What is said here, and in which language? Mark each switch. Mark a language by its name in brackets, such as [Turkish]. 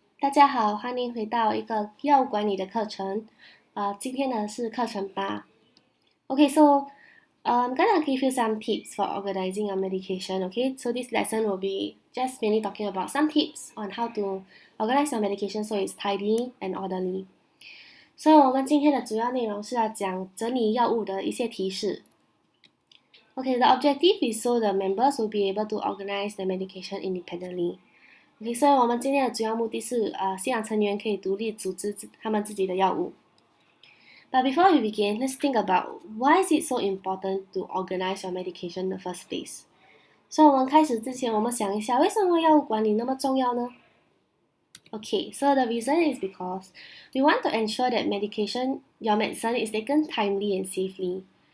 [Chinese] 大家好，欢迎回到一个药物管理的课程。今天呢是课程8。 [English] Okay, so I'm gonna give you some tips for organizing your medication. Okay, so this lesson will be just mainly talking about some tips on how to organize your medication so it's tidy and orderly. [Chinese] 所以我们今天的主要内容是要讲整理药物的一些提示。 [English] Okay, the objective is so the members will be able to organize the medication independently. [Chinese] Okay, 所以我们今天的主要目的是，信仰成员可以独立组织他们自己的药物。 [English] But before we begin, let's think about why is it so important to organize your medication in the first place. [Chinese] 所以我们开始之前，我们想一下，为什么药物管理那么重要呢？ [English] Okay, so the reason is because we want to ensure that your medicine is taken timely and safely.